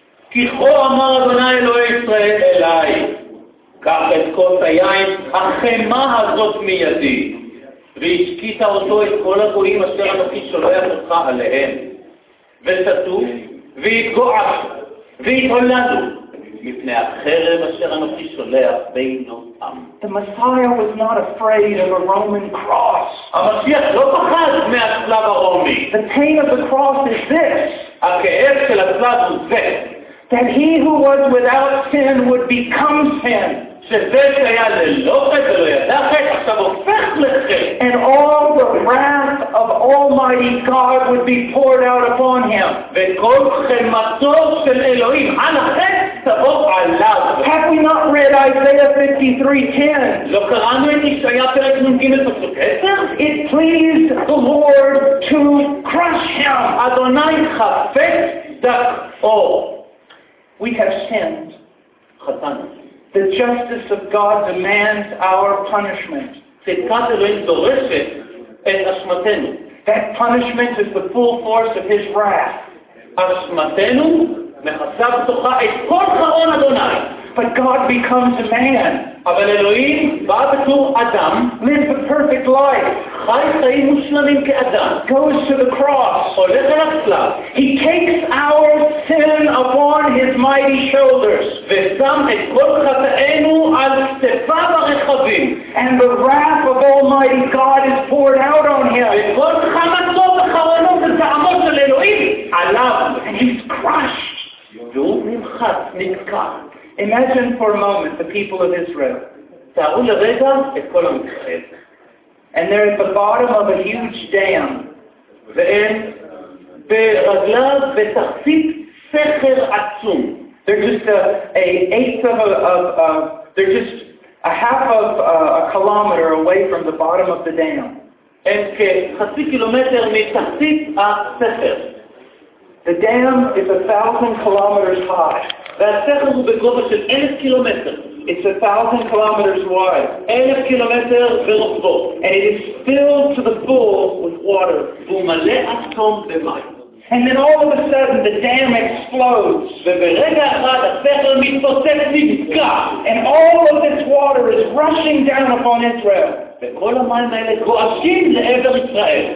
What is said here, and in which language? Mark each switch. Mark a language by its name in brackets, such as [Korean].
[Hebrew] כי כה אמר אדוני אלוהי ישראל אליי, קח את כוס היין החמה הזאת מידי, והשקית אותו את כל הגויים אשר אנוכי שולח אותך עליהם, ושתו והתגועשו והתהוללו מפני החרב אשר אנוכי שולח בינו עם. [English] The Messiah was not afraid of a Roman cross. [Hebrew] המשיח לא פחד מהצלב הרומי. [English] The pain of the cross is this. [Hebrew] הכאב של הצלב הוא זה. [English] That he who was without sin would become sin. [Hebrew] שזה שהיה ללא חטא ולא ידע חטא, עכשיו הופך לחטא. [English] And all the wrath of Almighty God would be poured out upon him. [Hebrew] וכל חמתו של אלוהים על החטא. [English] Have we not read Isaiah 53:10? [Hebrew] לא קראנו את ישעיה פרק נ"ג פסוק 10? [English] It pleased the Lord to crush him. [Hebrew] אדוני חפץ דכאו. [English] We have sinned. [Hebrew] חטאנו. [English] The justice of God demands our punishment. [Hebrew] צדקת אלוהים דורשת את אשמתנו. [English] That punishment is the full force of his wrath. [Hebrew] אשמתנו מחסה בתוכה את כל חרון אדוני. [English] But God becomes a man. [Hebrew] אבל אלוהים בא בתור אדם. [English] Lives a perfect life. [Hebrew] חי חיים מושלמים כאדם. [English] Goes to the cross. [Hebrew] הולך אל הצלב. [English] He takes our sin upon his mighty shoulders. [Hebrew] ושם את כל חטאינו על כתפיו הרחבים. [English] And the wrath of Almighty God is poured out on him. [Hebrew] וכל חמתו וחרונו וזעמו של אלוהים עליו. [English] And he's crushed. [Hebrew] והוא נמחץ, נתקע. [English] Imagine for a moment the people of Israel. And they're at the bottom of a huge dam. They're just a half of a kilometer away from the bottom of the dam. The dam is 1,000 kilometers high. It's 1,000 kilometers wide. 1,000 kilometers [Hebrew] ברוחבו. [English] And it is filled to the full with water. [Hebrew] והוא מלא עד תום במים. [English] And then all of a sudden the dam explodes. [Hebrew] וברגע אחד הסכר מתפוצץ נפגע. [English] And all of this water is rushing down upon Israel. [Hebrew] וכל המים האלה גועשים לעבר ישראל.